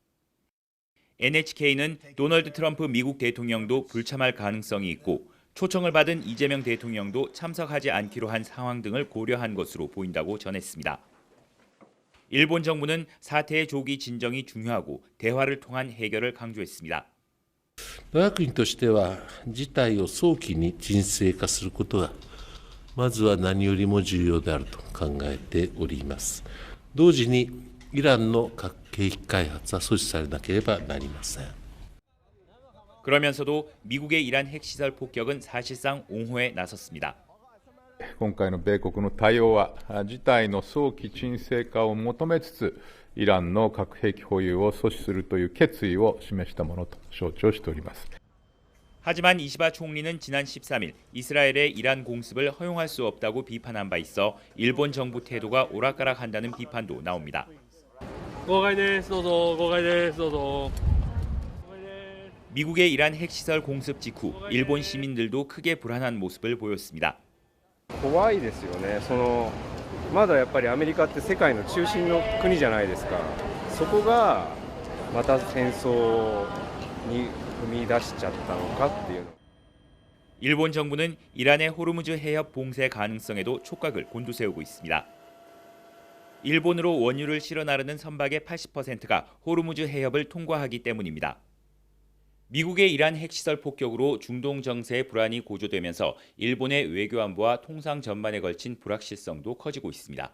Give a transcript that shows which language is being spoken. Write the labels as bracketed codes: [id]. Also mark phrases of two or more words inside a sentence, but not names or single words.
[ko] NHK는 도널드 트럼프 미국 대통령도 불참할 가능성이 있고 초청을 받은 이재명 대통령도 참석하지 않기로 한 상황 등을 고려한 것으로 보인다고 전했습니다. 일본 정부는 사태의 조기 진정이 중요하고 대화를 통한 해결을 강조했습니다. [ja] 我が国としては事態を早期に沈静化することがまずは何よりも重要であると考えております。同時にイランの核兵器開発は阻止されなければなりません。 [ko] 그러면서도 미국의 이란 핵시설 폭격은 사실상 옹호에 나섰습니다. [ja] 今回の米国の対応は事態の早期沈静化を求めつつイランの核兵器保有を阻止するという決意を示したものと承知をしております。 [ko] 하지만 이시바 총리는 지난 13일 이스라엘의 이란 공습을 허용할 수 없다고 비판한 바 있어 일본 정부 태도가 오락가락한다는 비판도 나옵니다. 미국의 이란 핵시설 공습 직후 일본 시민들도 크게 불안한 모습을 보였습니다. [ja] 怖いですよね。まだやっぱりアメリカって世界の中心の国じゃないですか。そこがまた戦争に踏み出しちゃったのかっていう。 [ko] 일본 정부는 이란의 호르무즈 해협 봉쇄 가능성에도 촉각을 곤두세우고 있습니다. 일본으로 원유를 실어 나르는 선박의 80%가 호르무즈 해협을 통과하기 때문입니다. 미국의 이란 핵시설 폭격으로 중동 정세의 불안이 고조되면서 일본의 외교안보와 통상 전반에 걸친 불확실성도 커지고 있습니다.